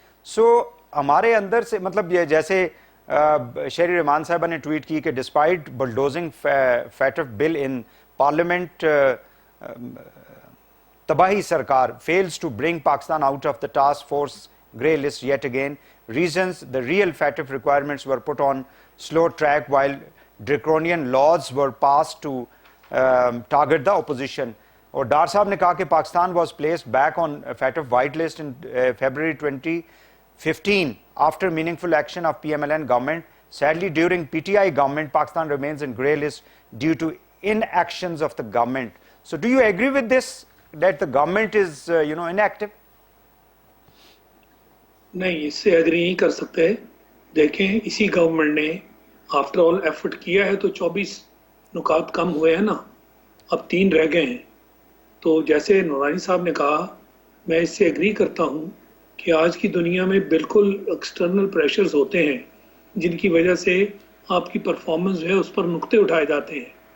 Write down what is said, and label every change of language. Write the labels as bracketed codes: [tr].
[ur] سو ہمارے اندر سے مطلب یہ جیسے شہری رحمان صاحبہ نے ٹویٹ کی کہ [en] Despite bulldozing FATF bill in parliament تباہی سرکار fails to bring Pakistan out of the task force grey list yet again. Reasons: the real FATF requirements were put on slow track while draconian laws were passed to target the opposition. [ur] اور ڈار صاحب نے کہا کہ [en] Pakistan was placed back on FATF white list in February 2015 after meaningful action of PMLN government. Sadly, during PTI government, Pakistan remains in grey list due to inactions of the government. So do you agree with this, that the government is inactive? [ur] نہیں، اس سے agri نہیں کر سکتے. دیکھیں اسی government نے after all effort کیا ہے تو 24 نکات کم ہوئے ہیں نا، اب 3 رہ گئے ہیں. تو جیسے نورانی صاحب نے کہا، میں اس سے ایگری کرتا ہوں کہ آج کی دنیا میں بالکل ایکسٹرنل پریشرز ہوتے ہیں جن کی وجہ سے آپ کی پرفارمنس جو ہے اس پر نقطے اٹھائے جاتے ہیں.